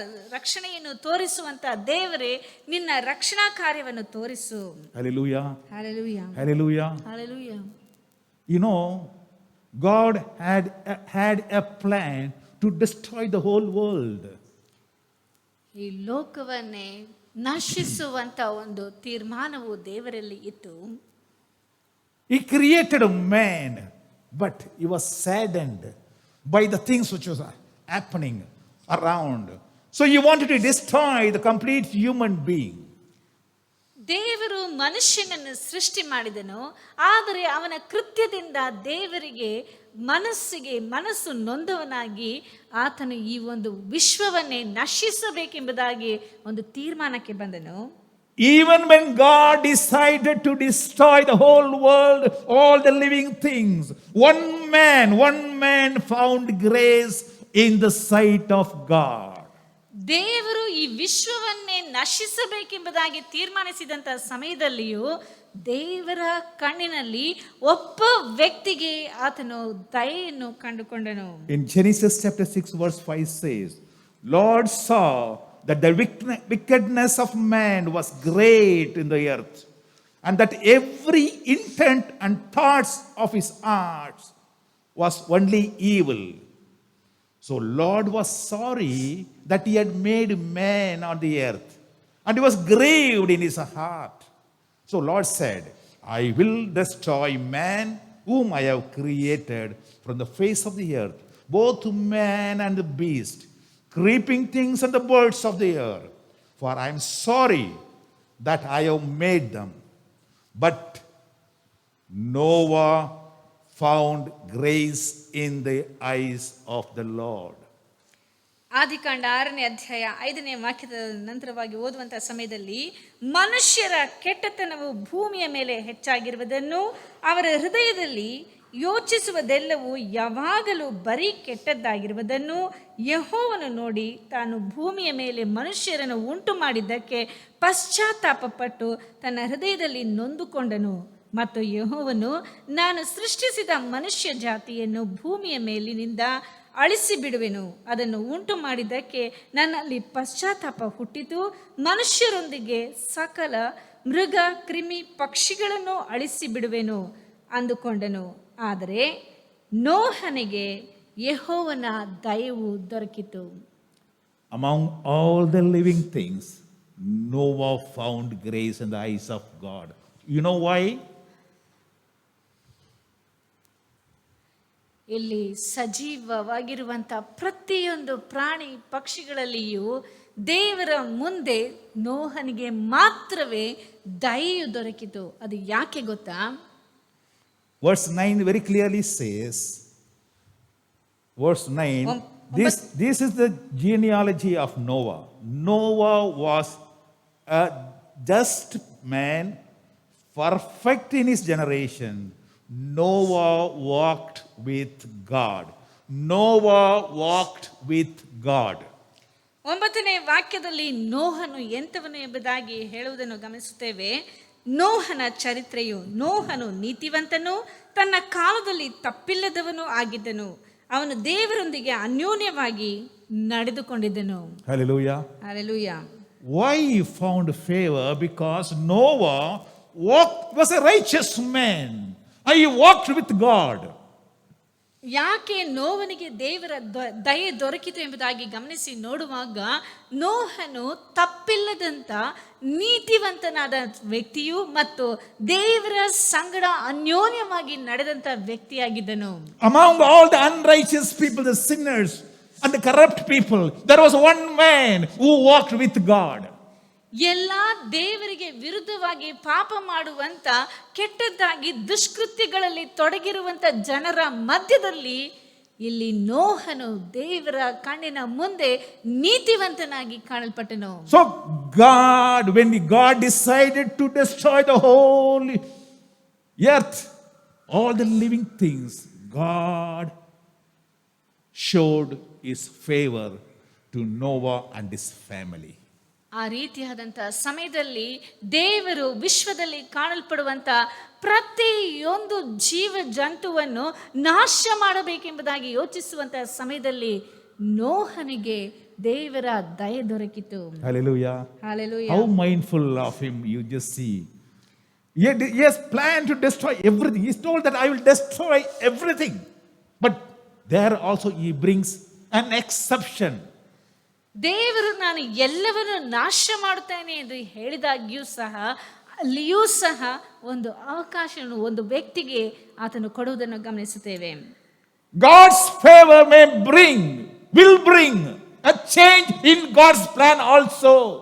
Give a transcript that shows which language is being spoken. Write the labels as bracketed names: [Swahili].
[Kannada] ರಕ್ಷಣೆಯನ್ನು ತೋರಿಸುವಂತ ದೇವರೇ, ನಿನ್ನ ರಕ್ಷಣಾ ಕಾರ್ಯವನ್ನು ತೋರಿಸು. [English] Hallelujah. Hallelujah. Hallelujah. Hallelujah. You know, God had a plan to destroy the whole world. [Kannada] ಈ ಲೋಕವನ್ನೇ ನಶಿಸುವಂತ ಒಂದು ತೀರ್ಮಾನವು ದೇವರಲ್ಲಿ ಇತ್ತು. [English] He created a man, but he was saddened by the things which was happening around. So he wanted to destroy the complete human being. [Kannada] ದೇವರು ಮನುಷ್ಯನನ್ನು ಸೃಷ್ಟಿ ಮಾಡಿದನು, ಆದರೆ ಅವನ ಕೃತ್ಯದಿಂದ ದೇವರಿಗೆ ಮನಸ್ಸು ನೊಂದವನಾಗಿ ಆತನು ಈ ಒಂದು ವಿಶ್ವವನ್ನೇ ನಶಿಸಬೇಕೆಂಬುದಾಗಿ ಒಂದು ತೀರ್ಮಾನಕ್ಕೆ ಬಂದನು. [English] Even when God decided to destroy the whole world, all the living things, one man found grace in the sight of God. [Kannada] ದೇವರು ಈ ವಿಶ್ವವನ್ನೇ ನಶಿಸಬೇಕೆಂಬುದಾಗಿ ತೀರ್ಮಾನಿಸಿದಂತ ಸಮಯದಲ್ಲಿಯೂ ದೇವರ ಕಣ್ಣಿನಲ್ಲಿ ಒಬ್ಬ ವ್ಯಕ್ತಿಗೆ ಆತನು ದಯೆಯನ್ನು ಕಂಡುಕೊಂಡನು. [English] In Genesis chapter 6 verse 5 says, Lord saw that the wickedness of man was great in the earth, and that every intent and thoughts of his hearts was only evil. So Lord was sorry that he had made man on the earth, and he was grieved in his heart. So Lord said, I will destroy man whom I have created from the face of the earth, both man and the beast, creeping things and the birds of the air, for I am sorry that I have made them. But Noah found grace in the eyes of the Lord. [Kannada] ಆದಿಕಾಂಡ 6ನೇ ಅಧ್ಯಾಯ 5ನೇ ವಾಕ್ಯದ ನಂತರವಾಗಿ ಓದುವಂತಹ ಸಮಯದಲ್ಲಿ, ಮನುಷ್ಯರ ಕೆಟ್ಟತನವು ಭೂಮಿಯ ಮೇಲೆ ಹೆಚ್ಚಾಗಿರುವುದನ್ನು, ಅವರ ಹೃದಯದಲ್ಲಿ ಯೋಚಿಸುವುದೆಲ್ಲವೂ ಯಾವಾಗಲೂ ಬರೀ ಕೆಟ್ಟದ್ದಾಗಿರುವುದನ್ನು ಯೆಹೋವನು ನೋಡಿ ತಾನು ಭೂಮಿಯ ಮೇಲೆ ಮನುಷ್ಯರನ್ನು ಉಂಟು ಮಾಡಿದ್ದಕ್ಕೆ ಪಶ್ಚಾತ್ತಾಪಪಟ್ಟು ತನ್ನ ಹೃದಯದಲ್ಲಿ ನೊಂದುಕೊಂಡನು. ಮತ್ತು ಯೆಹೋವನು, ನಾನು ಸೃಷ್ಟಿಸಿದ ಮನುಷ್ಯ ಜಾತಿಯನ್ನು ಭೂಮಿಯ ಮೇಲಿನಿಂದ ಅಳಿಸಿ ಬಿಡುವೆನು, ಅದನ್ನು ಉಂಟು ಮಾಡಿದ್ದಕ್ಕೆ ನನ್ನಲ್ಲಿ ಪಶ್ಚಾತ್ತಾಪ ಹುಟ್ಟಿತು, ಮನುಷ್ಯರೊಂದಿಗೆ ಸಕಲ ಮೃಗ ಕ್ರಿಮಿ ಪಕ್ಷಿಗಳನ್ನು ಅಳಿಸಿ ಬಿಡುವೆನು ಅಂದುಕೊಂಡನು. ಆದರೆ ನೋಹನಿಗೆ ಯೆಹೋವನ ದಯವು ದೊರಕಿತು. [English] Among all the living things, Noah found grace in the eyes of God. You know why? [Kannada] ಇಲ್ಲಿ ಸಜೀವವಾಗಿರುವಂಥ ಪ್ರತಿಯೊಂದು ಪ್ರಾಣಿ ಪಕ್ಷಿಗಳಲ್ಲಿಯೂ ದೇವರ ಮುಂದೆ ನೋಹನಿಗೆ ಮಾತ್ರವೇ ದಯೆಯು ದೊರಕಿತು. ಅದು ಯಾಕೆ ಗೊತ್ತಾ? [English] Verse 9 very clearly says, verse 9, this is the genealogy of Noah. Noah was a just man, perfect in his generation. Noah walked with God. Noah walked with God. [Kannada] 9ನೇ ವಾಕ್ಯದಲ್ಲಿ ನೋಹನು ಎಂಥವನು ಎಂಬುದಾಗಿ ಹೇಳುವುದನ್ನು ಗಮನಿಸುತ್ತೇವೆ. ನೋಹನ ಚರಿತ್ರೆಯು, ನೋಹನು ನೀತಿವಂತನು, ತನ್ನ ಕಾಲದಲ್ಲಿ ತಪ್ಪಿಲ್ಲದವನು ಆಗಿದ್ದನು, ಅವನು ದೇವರೊಂದಿಗೆ ಅನ್ಯೋನ್ಯವಾಗಿ ನಡೆದುಕೊಂಡಿದ್ದನು. [English] Hallelujah. Hallelujah. Why he found favor? Because Noah was a righteous man. And he walked with God. [Kannada] ಯಾಕೆ ನೋವನಿಗೆ ದೇವರ ದಯೆ ದೊರಕಿತು ಎಂಬುದಾಗಿ ಗಮನಿಸಿ ನೋಡುವಾಗ, ನೋಹನು ತಪ್ಪಿಲ್ಲದಂತ ನೀತಿವಂತನಾದ ವ್ಯಕ್ತಿಯು ಮತ್ತು ದೇವರ ಸಂಗಡ ಅನ್ಯೋನ್ಯವಾಗಿ ನಡೆದಂತ ವ್ಯಕ್ತಿಯಾಗಿದ್ದನು. [English] Among all the unrighteous people, the sinners and the corrupt people, there was one man who walked with God. [Kannada] ಎಲ್ಲಾ ದೇವರಿಗೆ ವಿರುದ್ಧವಾಗಿ ಪಾಪ ಮಾಡುವಂತ, ಕೆಟ್ಟದ್ದಾಗಿ ದುಷ್ಕೃತ್ಯಗಳಲ್ಲಿ ತೊಡಗಿರುವಂತ ಜನರ ಮಧ್ಯದಲ್ಲಿ ಇಲ್ಲಿ ನೋಹನು ದೇವರ ಕಣ್ಣಿನ ಮುಂದೆ ನೀತಿವಂತನಾಗಿ ಕಾಣಲ್ಪಟ್ಟನು. [English] So God, when God decided to destroy the whole earth, all the living things, God showed his favor to Noah and his family. [Kannada] ಆ ರೀತಿಯಾದಂಥ ಸಮಯದಲ್ಲಿ ದೇವರು ವಿಶ್ವದಲ್ಲಿ ಕಾಣಲ್ಪಡುವಂಥ ಪ್ರತಿಯೊಂದು ಜೀವ ಜಂತುವನ್ನು ನಾಶ ಮಾಡಬೇಕೆಂಬುದಾಗಿ ಯೋಚಿಸುವಂಥ ಸಮಯದಲ್ಲಿ ನೋಹನಿಗೆ ದೇವರ ದಯೆ ದೊರಕಿತು. [English] Hallelujah. Hallelujah. How mindful of him, you just see. He has planned to destroy everything. He's told that I will destroy everything. But there also he brings an exception. [Kannada] ದೇವರು ನಾನು ಎಲ್ಲವನ್ನು ನಾಶ ಮಾಡುತ್ತೇನೆ ಎಂದು ಹೇಳಿದಾಗ್ಯೂ ಸಹ ಅಲ್ಲಿಯೂ ಸಹ ಒಂದು ಅವಕಾಶವನ್ನು ಒಂದು ವ್ಯಕ್ತಿಗೆ ಆತನು ಕೊಡುವುದನ್ನು ಗಮನಿಸುತ್ತೇವೆ. [English] God's favor will bring a change in God's plan also.